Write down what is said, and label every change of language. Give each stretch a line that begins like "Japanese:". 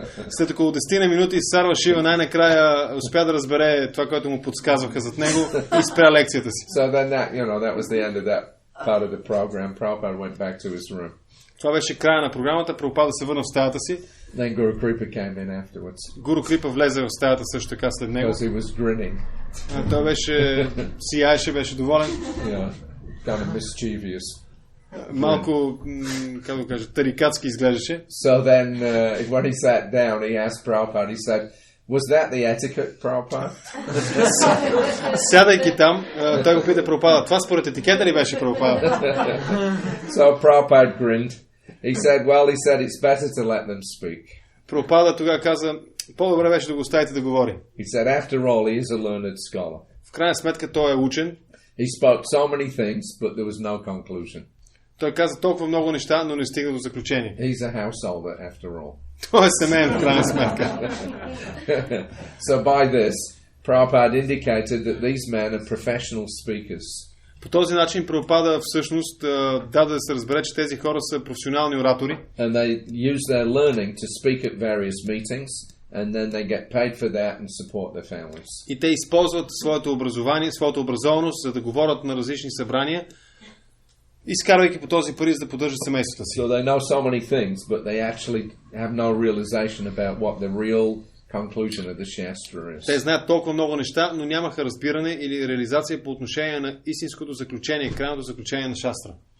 Bulgarian: След около 10 минути Сарва Шива най-накрая успя да разбере това, което му подсказваха зад него и спря лекцията си.
English: So then that was the end of that part of the program. Prabhupada went back to his room.
Bulgarian: Това беше края на програмата. Прабхупада се върна в стаята си.
English: Then Guru Kripa came in afterwards.
Bulgarian: Гуру Крипа влезе в стаята също така след него.
English: Because he was grinning.
Bulgarian: Той беше сияеше, беше доволен.
English: Kind of mischievous.
Bulgarian: Малко, как да кажа, тарикатски изглеждаше.
English: So then, when he sat down, he asked Prabhupada, he said, was that the etiquette, Prabhupada?
Bulgarian: Сядайки там, той го пита Прабхупада, това според етикета ли беше, Прабхупада?
English: So Prabhupada grinned. He said it's better to let them speak.
Bulgarian: Прабхупада тогава каза, по-добре беше да го оставите да говори.
English: He said, after all, he is a learned scholar.
Bulgarian: В крайна сметка той е учен.
English: He spoke so many things, but there was no conclusion.
Bulgarian: Той каза толкова много неща, но не стига до заключение.
English: He's a householder, after all.
Bulgarian: Той е семейен, в крайна сметка.
English: So by this, Prabhupada indicated that these men are professional speakers.
Bulgarian: По този начин Прабхупада всъщност даде да се разбере, че тези хора са професионални оратори.
English: And they use their learning to speak at various meetings, and then they get paid for that and support their families.
Bulgarian: И те използват своето образование, своята образованост, за да говорят на различни събрания, изкарвайки по този пари, за да поддържат семействата си.
English: So they know so many things, but they actually have no realization about what the real conclusion of the Shastra is.
Bulgarian: Те знаят толкова много неща, но нямаха разбиране или реализация по отношение на истинското заключение, крайното заключение на Шастра.